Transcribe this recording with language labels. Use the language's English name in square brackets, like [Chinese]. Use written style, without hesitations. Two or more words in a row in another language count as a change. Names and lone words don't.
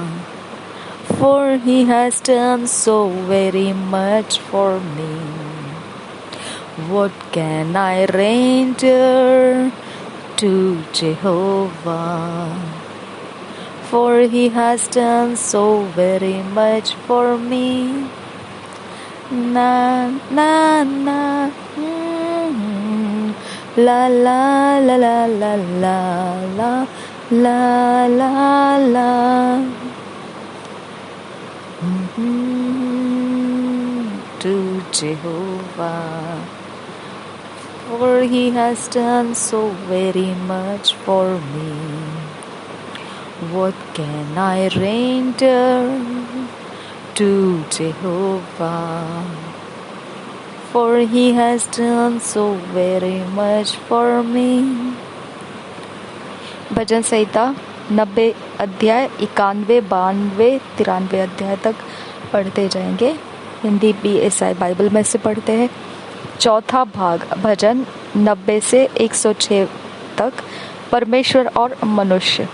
[English] For he has done so very much for me. What can I render to Jehovah? For he has done so very much for me. Na na na. La la la la la la la la la. To Jehovah, for he has done so very much for me. What can I render to Jehovah? For he has done so very much for me. [Hindi] भजन संहिता 90 अध्याय 91, 92, 93 अध्याय तक पढ़ते जाएंगे। हिंदी BSI बाइबल में से पढ़ते हैं। चौथा भाग भजन 90 से 106 तक परमेश्वर और मनुष्य।